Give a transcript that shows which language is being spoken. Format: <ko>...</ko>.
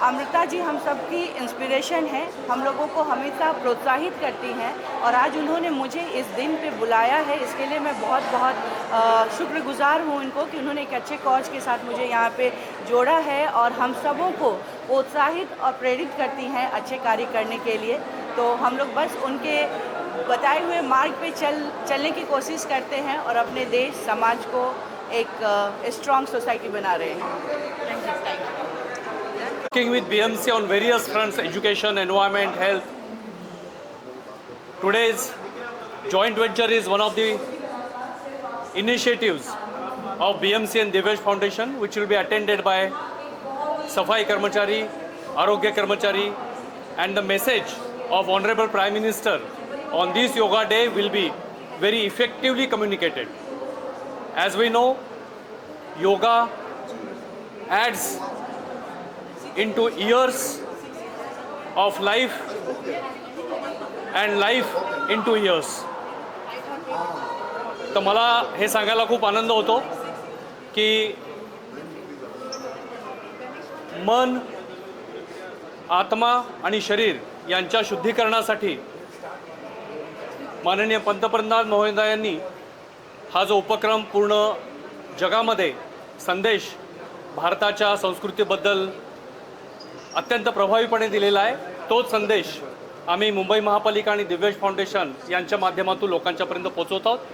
<hi>अमृता जी हम सबकी इंस्पिरेशन है, हम लोगों को हमेशा प्रोत्साहित करती हैं और आज उन्होंने मुझे इस दिन पे बुलाया है, इसके लिए मैं बहुत बहुत शुक्रगुजार हूँ उनको कि उन्होंने एक अच्छे कॉज के साथ मुझे यहाँ पे जोड़ा है और हम सबों को प्रोत्साहित और प्रेरित करती हैं अच्छे कार्य करने के लिए। तो हम लोग बस उनके बताए हुए मार्ग पे चलने की कोशिश करते हैं और अपने देश समाज को एक स्ट्रॉन्ग सोसाइटी बना रहे हैं।</hi> <en>Working with BMC on various fronts, education, environment, health. Today's joint venture is one of the initiatives of BMC and Divyesh Foundation, which will be attended by Safai Karmachari, Arogya Karmachari, and the message of Honorable Prime Minister on this yoga day will be very effectively communicated. As we know, yoga adds into years of life and life into years.</en> <mr>तर मला हे सांगायला खूप आनंद होतो की मन, आत्मा आणि शरीर यांच्या शुद्धीकरणासाठी माननीय पंतप्रधान महोदयांनी हा जो उपक्रम पूर्ण जगामध्ये संदेश भारताच्या संस्कृतीबद्दल अत्यंत प्रभावीपणे दिलेला आहे, तोच संदेश आम्ही मुंबई महापालिका आणि दिव्येश फाउंडेशन यांच्या माध्यमातून लोकांच्यापर्यंत पोहोचवत आहोत।</mr>